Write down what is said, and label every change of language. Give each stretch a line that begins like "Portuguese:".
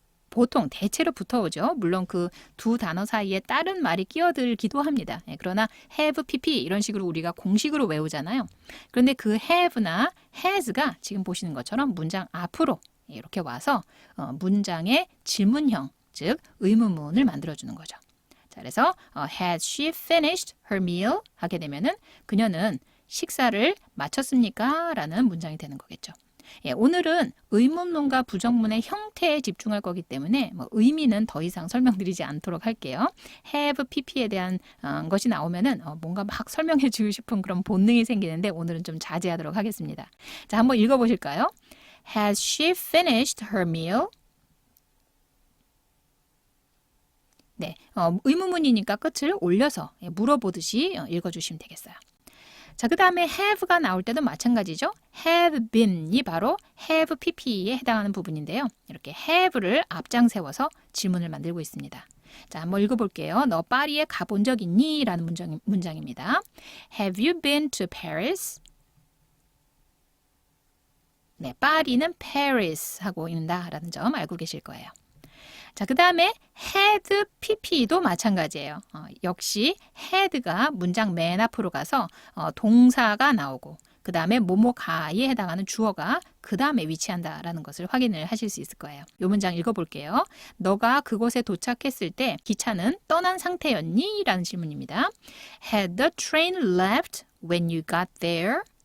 Korean: 보통 대체로 붙어오죠. 물론 그 두 단어 사이에 다른 말이 끼어들기도 합니다. 그러나 have, pp 이런 식으로 우리가 공식으로 외우잖아요. 그런데 그 have나 has가 지금 보시는 것처럼 문장 앞으로 이렇게 와서 문장의 질문형, 즉 의문문을 만들어주는 거죠.
English: 자, 그래서 Has she finished her meal?
Korean: 하게 되면은 그녀는 식사를 마쳤습니까? 라는 문장이 되는 거겠죠. 오늘은 의문문과 부정문의 형태에 집중할 거기 때문에 의미는 더 이상 설명드리지 않도록 할게요. have, pp에 대한 것이 나오면은 뭔가 막 설명해 주고 싶은 그런 본능이 생기는데 오늘은 좀 자제하도록 하겠습니다. 자, 한번 읽어보실까요?
English: Has she finished her meal?
Korean: 네, 의문문이니까 끝을 올려서 물어보듯이 읽어주시면 되겠어요. 자, 그 다음에 have가 나올 때도 마찬가지죠. have been이 바로 have pp에 해당하는 부분인데요. 이렇게 have를 앞장 세워서 질문을 만들고 있습니다. 자, 한번 읽어볼게요. 너 파리에 가본 적 있니? 라는 문장입니다.
English: Have you been to Paris?
Korean: 네, 파리는 Paris 하고 있다라는 점 알고 계실 거예요. 자, 그 다음에 had pp도 마찬가지예요. 역시 had가 문장 맨 앞으로 가서 동사가 나오고 그 다음에 뭐뭐가에 해당하는 주어가 그 다음에 위치한다라는 것을 확인을 하실 수 있을 거예요. 이 문장 읽어볼게요. 너가 그곳에 도착했을 때 기차는 떠난 상태였니? 라는 질문입니다.
English: Had the train left when you got there?